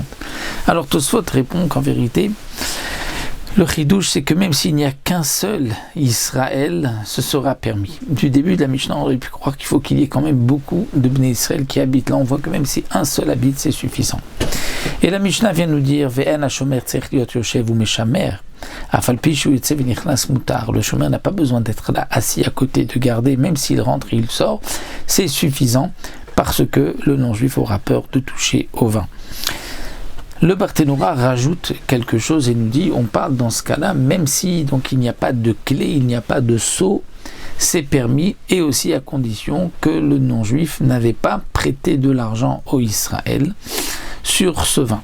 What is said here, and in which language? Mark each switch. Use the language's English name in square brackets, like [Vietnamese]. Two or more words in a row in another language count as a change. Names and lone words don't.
[French] Alors Tosfot répond qu'en vérité, le chidouche, c'est que même s'il n'y a qu'un seul Israël, ce sera permis. Du début de la Mishnah, on aurait pu croire qu'il faut qu'il y ait quand même beaucoup de Bnei Israël qui habitent. Là, on voit que même si un seul habite, c'est suffisant. Et la Mishnah vient nous dire, [Hebrew] ואין השומר צריך להיות יושב ומשמר, אף על פי שהוא יוצא ונכנס מותר. [French] Le shomer n'a pas besoin d'être là, assis à côté, de garder, même s'il rentre et il sort, c'est suffisant parce que le non-juif aura peur de toucher au vin. Le Barthénora rajoute quelque chose et nous dit, on parle dans ce cas-là, même si donc il n'y a pas de clé, il n'y a pas de sceau, c'est permis, et aussi à condition que le non-juif n'avait pas prêté de l'argent au Israël sur ce vin.